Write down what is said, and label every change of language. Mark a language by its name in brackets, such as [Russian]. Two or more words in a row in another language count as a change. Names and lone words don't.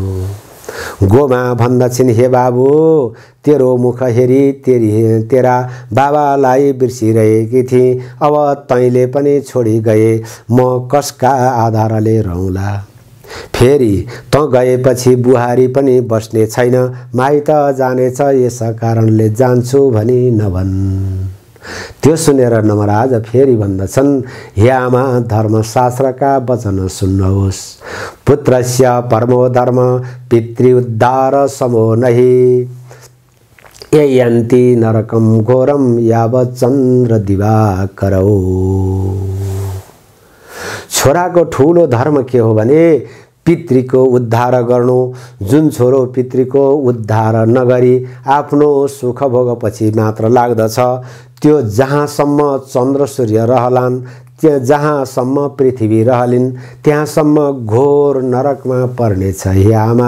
[Nepali] गोमा भन्दछिन्, हे बाबु, तेरो मुख हेरी तेरा बाबालाई बिर्सिरहेकी थिएँ, अब तैँले पनि छोडी गए, म कसका आधारले रहँला। फेरि त गएपछि बुहारी पनि बस्ने छैन, माइत जानेछ, यस कारणले जान्छु भनी नभन्। त्यो सुनेर नमराज फेरि भन्दछन्, हे आमा, धर्मशास्त्रका वचन सुन्नुहोस्, [Sanskrit] पुत्रस्य परमो धर्म पितृउद्धार समो नहि, यन्ति नरकम घोरम यावत् चन्द्र दिवाकरौ। [Nepali] छोराको ठुलो धर्म के हो भने पितृको उद्धार गर्नु। जुन छोरो पितृको उद्धार नगरी आफ्नो सुख भोगपछि मात्र लाग्दछ, त्यो जहाँसम्म चन्द्र सूर्य रहलान्, जहाँसम्म पृथ्वी रहलिन्, त्यहाँसम्म घोर नरकमा पर्नेछ।